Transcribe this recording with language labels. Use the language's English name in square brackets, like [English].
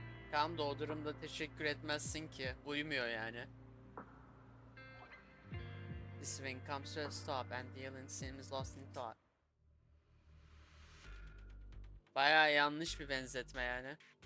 [Turkish] Tam da o durumda teşekkür etmezsin ki. Uymuyor yani. [English] The swing comes to a stop and Dylan seems lost in thought. [Turkish] Bayağı yanlış bir benzetme yani.